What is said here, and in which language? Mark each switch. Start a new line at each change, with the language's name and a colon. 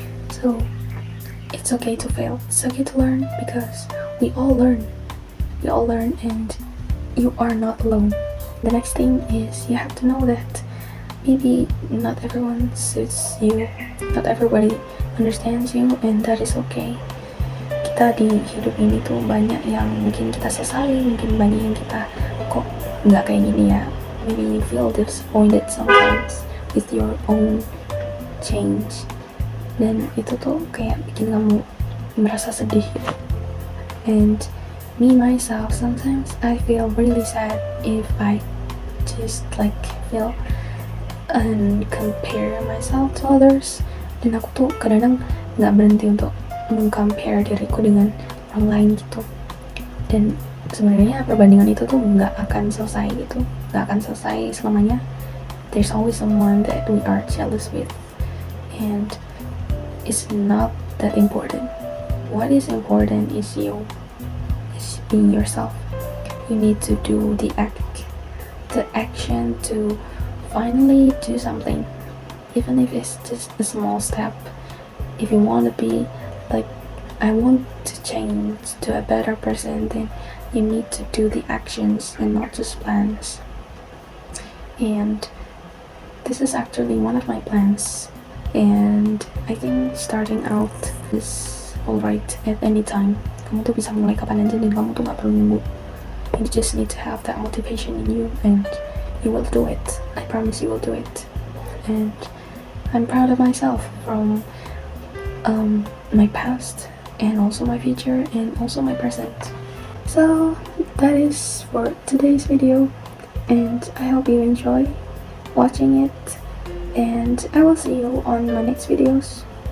English: So it's okay to fail, it's okay to learn, because we all learn, and you are not alone. The next thing is you have to know that maybe not everyone suits you, not everybody understands you, and that is okay.
Indonesian: Kita di hidup ini tuh banyak yang mungkin kita sesali, mungkin banyak yang kita kok nggak kayak gini ya.
English: Maybe you feel disappointed sometimes with your own change,
Indonesian: dan itu tuh kayak bikin kamu merasa sedih.
English: And me myself, sometimes I feel really sad if I just like feel and compare myself to others.
Indonesian: Dan aku tuh kadang-kadang nggak berhenti untuk meng-compare diriku dengan orang lain gitu. Dan sebenarnya perbandingan itu tuh nggak akan selesai gitu, nggak akan selesai selamanya.
English: There's always someone that we are jealous with, and it's not that important. What is important is you, is being yourself. You need to do the action to finally do something, even if it's just a small step. If you want to be like, I want to change to a better person, then you need to do the actions and not just plans. And this is actually one of my plans, and I think starting out is alright at any time.
Indonesian: Kamu tuh bisa mulai kapan aja, dan kamu tuh gak perlu nunggu.
English: You just need to have that motivation in you, and you will do it. I promise you will do it. And I'm proud of myself from my past, and also my future, and also my present. So that is for today's video, and I hope you enjoy watching it, and I will see you on my next videos.